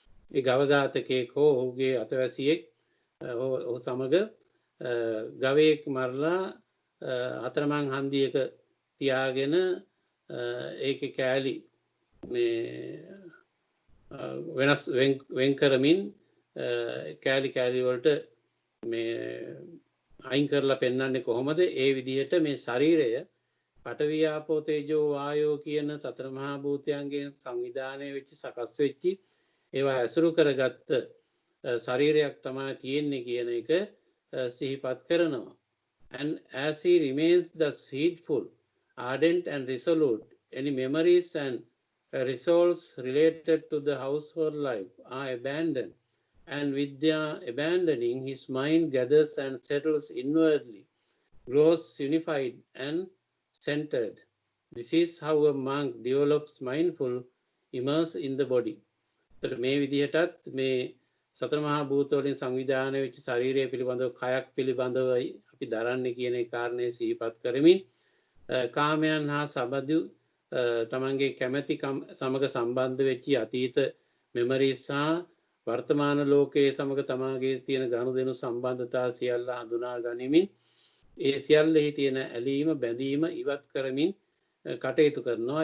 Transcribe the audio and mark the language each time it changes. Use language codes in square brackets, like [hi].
[si] ඒ ගවඝාතකයෙක් හෝ ඔහුගේ අතවැසියෙක් ඔහු සමග ගවයෙක් මරලා අතරමං හන්දියක තියාගෙන ඒකේ කෑලි මේ වෙනස් වෙන් කරමින් කෑලි කෑලි වලට මේ අයින් කරලා පෙන්වන්නේ කොහොමද? ඒ විදිහට මේ ශරීරය පඨවි ආපෝ තේජෝ වායෝ කියන සතර මහා භූතයන්ගෙන් සංවිධානය වෙච්ච සකස් වෙච්ච ඒවා ඇසුරු කරගත්ත ශරීරයක් තමයි තියෙන්නේ කියන එක සිහිපත් කරනවා. [en] And as he remains thus heedful, ardent and resolute, any memories and resolves related to the household life are abandoned, and with their abandoning, his mind gathers and settles inwardly, grows unified and centered. This is how a monk develops mindful immerse in the body. [si] මේ විදිහටත් මේ සතර මහා භූත වලින් සංවිධානය වෙච්ච ශරීරය පිළිබඳව, කයක් පිළිබඳවයි අපි දරන්නේ කියන කාරණේ සිහිපත් කරමින් කාමයන් හා සබඳු තමන්ගේ කැමැති සමග සම්බන්ධ වෙච්ච අතීත මෙමරිස් හා වර්තමාන ලෝකයේ සමග තමාගේ තියෙන ගනුදෙනු සම්බන්ධතා සියල්ල හඳුනා ගනිමින් ඒ සියල්ලෙහි තියෙන ඇලීම බැඳීම ඉවත් කරමින් කටයුතු කරනවා.